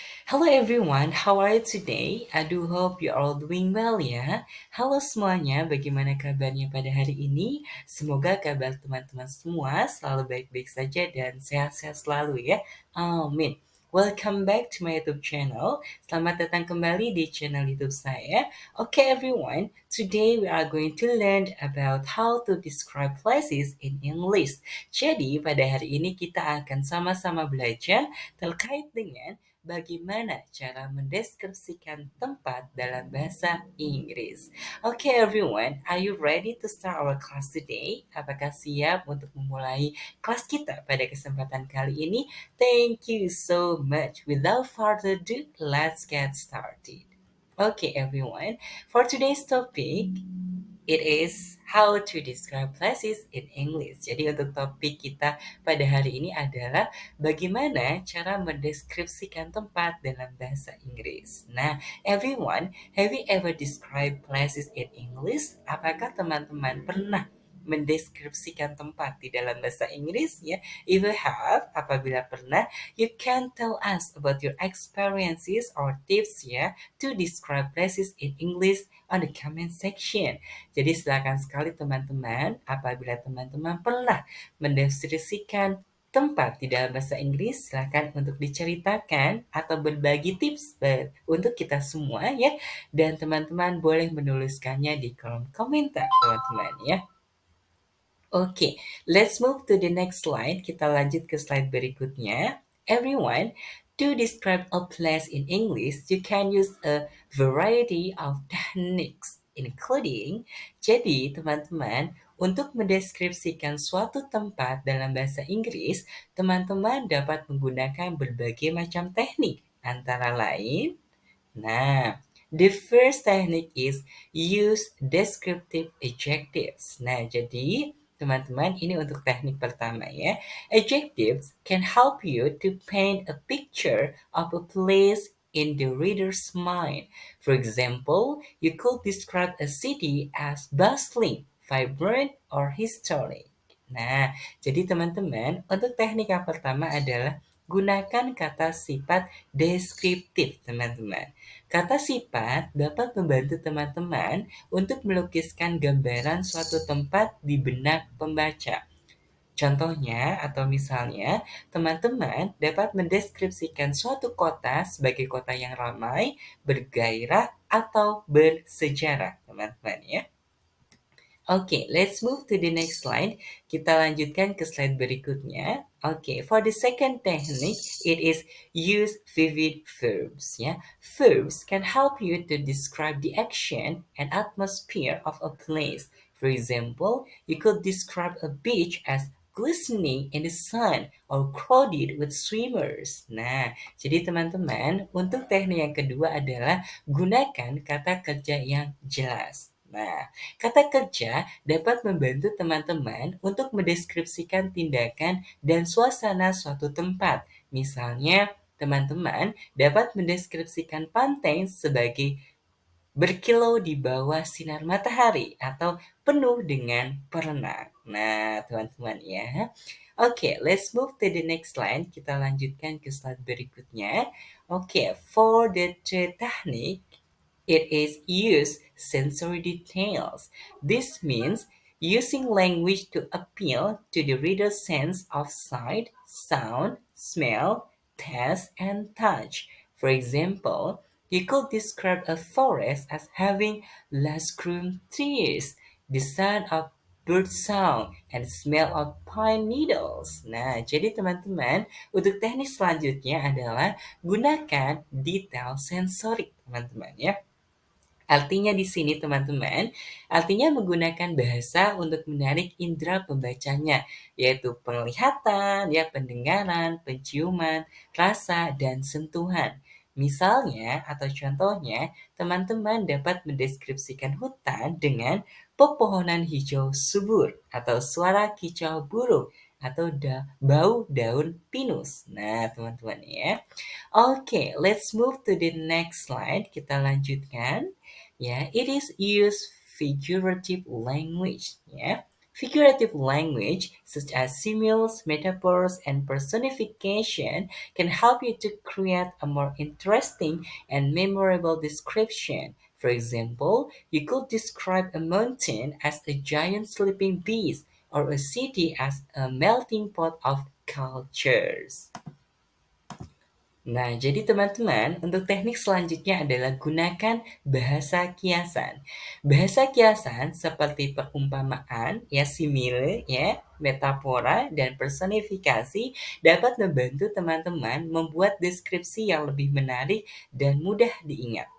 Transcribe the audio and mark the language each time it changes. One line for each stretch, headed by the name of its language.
English: Hello everyone, how are you today? I do hope you all doing well ya.
Indonesian: Halo semuanya, bagaimana kabarnya pada hari ini? Semoga kabar teman-teman semua selalu baik-baik saja dan sehat-sehat selalu ya. Amin.
English: Welcome back to my YouTube channel.
Indonesian: Selamat datang kembali di channel YouTube saya.
English: Okay everyone, today we are going to learn about how to describe places in English.
Indonesian: Jadi pada hari ini kita akan sama-sama belajar terkait dengan bagaimana cara mendeskripsikan tempat dalam bahasa Inggris.
English: Okay everyone, are you ready to start our class today?
Indonesian: Apakah siap untuk memulai kelas kita pada kesempatan kali ini?
English: Thank you so much. Without further ado, let's get started. Okay everyone, for today's topic, it is how to describe places in English.
Indonesian: Jadi untuk topik kita pada hari ini adalah bagaimana cara mendeskripsikan tempat dalam bahasa Inggris.
English: Nah, everyone, have you ever described places in English?
Indonesian: Apakah teman-teman pernah mendeskripsikan tempat di dalam bahasa Inggris ya?
English: If you have,
Indonesian: apabila pernah,
English: you can tell us about your experiences or tips ya to describe places in English on the comment section.
Indonesian: Jadi silakan sekali teman-teman, apabila teman-teman pernah mendeskripsikan tempat di dalam bahasa Inggris, silakan untuk diceritakan atau berbagi tips untuk kita semua ya. Dan teman-teman boleh menuliskannya di kolom komentar teman-teman ya.
English: Oke, let's move to the next slide.
Indonesian: Kita lanjut ke slide berikutnya.
English: Everyone, to describe a place in English, you can use a variety of techniques, including,
Indonesian: jadi teman-teman, untuk mendeskripsikan suatu tempat dalam bahasa Inggris, teman-teman dapat menggunakan berbagai macam teknik, antara lain,
English: nah, the first technique is use descriptive adjectives.
Indonesian: Nah, jadi teman-teman ini untuk teknik pertama ya.
English: Adjectives can help you to paint a picture of a place in the reader's mind. For example, you could describe a city as bustling, vibrant, or historic.
Indonesian: Nah, jadi teman-teman, untuk teknik yang pertama adalah gunakan kata sifat deskriptif, teman-teman. Kata sifat dapat membantu teman-teman untuk melukiskan gambaran suatu tempat di benak pembaca. Contohnya atau misalnya, teman-teman dapat mendeskripsikan suatu kota sebagai kota yang ramai, bergairah, atau bersejarah, teman-teman ya.
English: Okay, let's move to the next slide.
Indonesian: Kita lanjutkan ke slide berikutnya.
English: Okay, for the second technique, it is use vivid verbs. Ya, verbs can help you to describe the action and atmosphere of a place. For example, you could describe a beach as glistening in the sun or crowded with swimmers.
Indonesian: Nah, jadi teman-teman, untuk teknik yang kedua adalah gunakan kata kerja yang jelas. Nah, kata kerja dapat membantu teman-teman untuk mendeskripsikan tindakan dan suasana suatu tempat. Misalnya, teman-teman dapat mendeskripsikan pantai sebagai berkilau di bawah sinar matahari atau penuh dengan perenang. Nah, teman-teman ya.
English: Oke, let's move to the next slide.
Indonesian: Kita lanjutkan ke slide berikutnya.
English: Oke, for the third technique, it is use sensory details. This means using language to appeal to the reader's sense of sight, sound, smell, taste, and touch. For example, you could describe a forest as having lush-green trees, the sound of bird sound, and smell of pine needles.
Indonesian: Nah, jadi teman-teman, untuk teknik selanjutnya adalah gunakan detail sensorik, teman-teman ya. Artinya di sini teman-teman, artinya menggunakan bahasa untuk menarik indera pembacanya, yaitu penglihatan, ya pendengaran, penciuman, rasa, dan sentuhan. Misalnya atau contohnya, teman-teman dapat mendeskripsikan hutan dengan pepohonan hijau subur atau suara kicau burung atau bau daun pinus. Nah, teman-teman ya.
English: Oke, let's move to the next slide.
Indonesian: Kita lanjutkan.
English: Ya, it is use figurative language. Ya, Figurative language, such as similes, metaphors, and personification, can help you to create a more interesting and memorable description. For example, you could describe a mountain as a giant sleeping beast or a city as a melting pot of cultures.
Indonesian: Nah, jadi teman-teman, untuk teknik selanjutnya adalah gunakan bahasa kiasan. Bahasa kiasan seperti perumpamaan, ya simile, ya, metafora, dan personifikasi dapat membantu teman-teman membuat deskripsi yang lebih menarik dan mudah diingat.